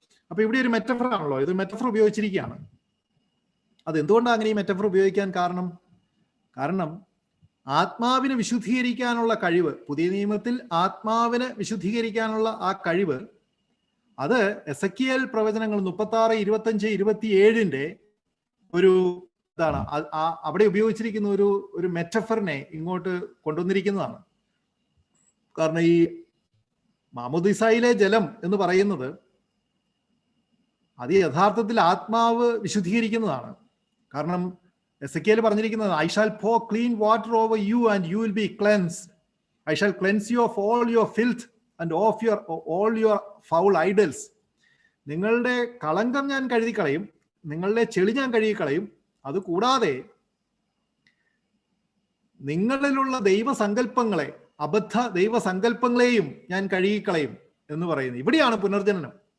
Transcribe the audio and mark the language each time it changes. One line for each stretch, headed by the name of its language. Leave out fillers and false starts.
Malayalam: അപ്പൊ ഇവിടെ ഒരു മെറ്റഫർ ആണല്ലോ, ഇത് മെറ്റഫർ ഉപയോഗിച്ചിരിക്കുകയാണ്. അത് എന്തുകൊണ്ടാണ് അങ്ങനെ ഈ മെറ്റഫർ ഉപയോഗിക്കാൻ കാരണം ആത്മാവിനെ വിശുദ്ധീകരിക്കാനുള്ള കഴിവ്, പുതിയ നിയമത്തിൽ ആത്മാവിനെ വിശുദ്ധീകരിക്കാനുള്ള ആ കഴിവ്, അത് എസെക്കിയേൽ പ്രവചനങ്ങൾ 36, 25, 27 ഒരു ഇതാണ്. അവിടെ ഉപയോഗിച്ചിരിക്കുന്ന ഒരു മെറ്റഫറിനെ ഇങ്ങോട്ട് കൊണ്ടുവന്നിരിക്കുന്നതാണ്. കാരണം ഈ മാമോദീസായിലെ ജലം എന്ന് പറയുന്നത് അത് യഥാർത്ഥത്തിൽ ആത്മാവ് വിശുദ്ധീകരിക്കുന്നതാണ്. കാരണം എസെക്കിയേൽ പറഞ്ഞിരിക്കുന്നത്,
English: I shall pour clean water over you and you will be cleansed. I shall cleanse you of all your filth and of all your foul idols.
Malayalam: നിങ്ങളുടെ കളങ്കം ഞാൻ കഴുകിക്കളയും, നിങ്ങളുടെ ചെളി ഞാൻ കഴുകിക്കളയും. അതുകൂടാതെ നിങ്ങളിലുള്ള ദൈവസങ്കല്പങ്ങളെ, അബദ്ധ ദൈവസങ്കല്പങ്ങളെയും ഞാൻ കഴുകിക്കളയും എന്ന് പറയുന്നത്. ഇവിടെയാണ് പുനർജനനം.